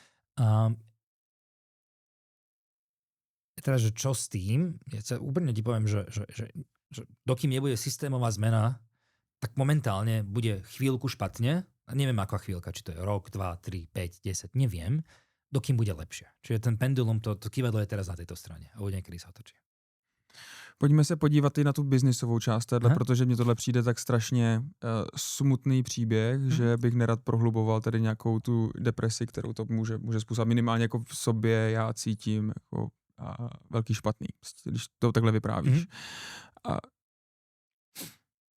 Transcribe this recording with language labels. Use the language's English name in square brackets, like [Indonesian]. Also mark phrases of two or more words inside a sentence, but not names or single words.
[Slovak] Teda, že čo s tým? Ja sa úplne ti poviem, že dokým nebude systémová zmena, tak momentálne bude chvíľku špatne. Neviem, aká chvíľka, či to je rok, 2, 3, 5, 10, neviem. Dokým bude lepšie. Čiže ten pendulum, to kývadlo je teraz na tejto strane a bude niekedy sa otočí. [Czech] Pojďme se podívat i na tu biznisovou část tohle, protože mně tohle přijde tak strašně smutný příběh, že bych nerad prohluboval tady nějakou tu depresi, kterou to může způsobit. Minimálně jako v sobě já cítím jako velký špatný, když to takhle vyprávíš.